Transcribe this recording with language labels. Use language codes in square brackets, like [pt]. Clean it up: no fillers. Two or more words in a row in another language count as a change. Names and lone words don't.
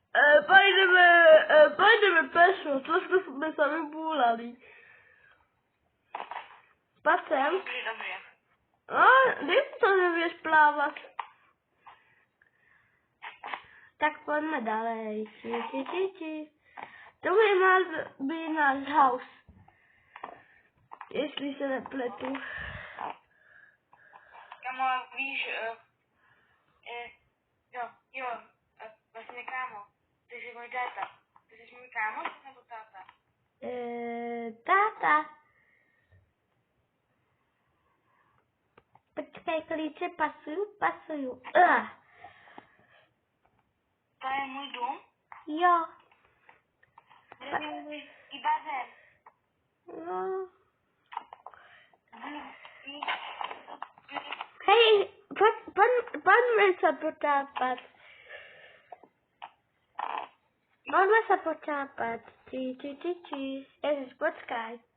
[sk] Pojdeme pešo, trošku sme sa vybúlali. Poď sem. Dobre. Viem, to nevieš plávať. Tak poďme ďalej. Tu by mal byť náš house. [cs] Jestli sa nepletu. Kamo, víš, vlastně kámo, ty jsi můj táta. Ty jsi můj kámo nebo táta? Táta. Počkej, klíče pasujú. To je můj dům? Jo. I bazén. [sk] No. Hej, poďme sa potápať. Ježiš, počkaj.